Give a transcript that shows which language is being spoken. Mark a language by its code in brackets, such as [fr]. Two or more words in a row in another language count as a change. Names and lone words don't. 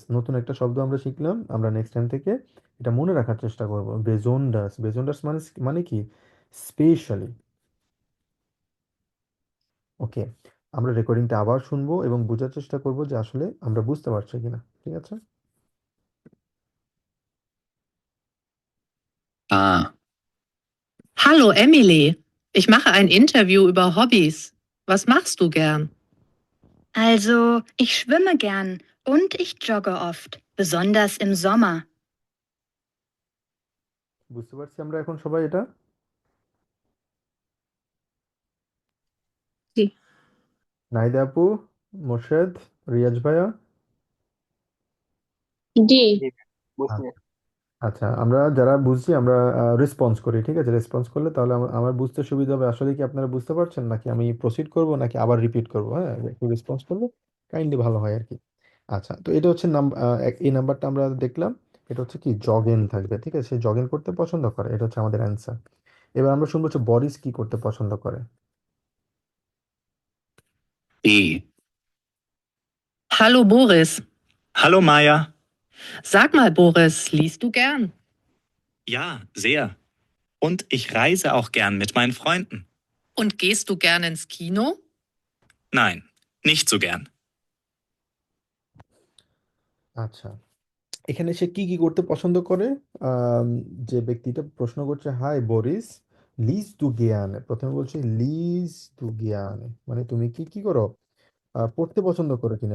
[bn] নতুন একটা শব্দ আমরা শিখলাম, আমরা [en] next time [bn] থেকে এটা মনে রাখার চেষ্টা করব। বেজোন্ডাস, বেজোন্ডাস মানে মানে কি, স্পেশালি। ওকে, আমরা রেকর্ডিংটা আবার শুনবো এবং বোঝার চেষ্টা করব যে আসলে আমরা বুঝতে পারছি কিনা। ঠিক আছে? Ah. [de] Hallo Emily, ich mache ein Interview über Hobbys. Was machst du gern? Also, ich schwimme gern und ich jogge oft, besonders im Sommer. [bn] বুঝতে পারছি আমরা এখন সবাই এটা? জি। নাহিদা আপু, মোর্শেদ, রিয়াজ ভাইয়া। জি। জি, বুঝতে আ- আচ্ছা, আমরা যারা বুঝছি আমরা রেসপন্স করি। ঠিক আছে? রেসপন্স করলে তাহলে আমার বুঝতে সুবিধা হবে। আসলে কি আপনারা বুঝতে পারছেন, নাকি আমি প্রসিড করব, নাকি আবার রিপিট করব? হ্যাঁ, একটু রেসপন্স করলে কাইন্ডলি ভালো হয় আর কি। আচ্ছা, তো এটা হচ্ছে এই নাম্বারটা আমরা দেখলাম। এটা হচ্ছে কি, জগেন থাকবে। ঠিক আছে? সে জগেন করতে পছন্দ করে, এটা হচ্ছে আমাদের অ্যান্সার। এবার আমরা শুনবো হচ্ছে বরিস কি করতে পছন্দ করে। [de] B. Hallo Boris. Hallo Maja. Sag mal, Boris, liest du gern? Ja, sehr. Und ich reise auch gern mit meinen Freunden. Und gehst du gern ins Kino? Nein, nicht so gern. [bn] আচ্ছা, এখানে সে কি কি করতে পছন্দ করে? আম, যে ব্যক্তিটা প্রশ্ন করছে, হাই বরিস, [de] liest du gern, [bn] প্রথমে বলছে [de] liest du gern [bn] মানে তুমি কি কি করো, পড়তে পছন্দ করো কিনা।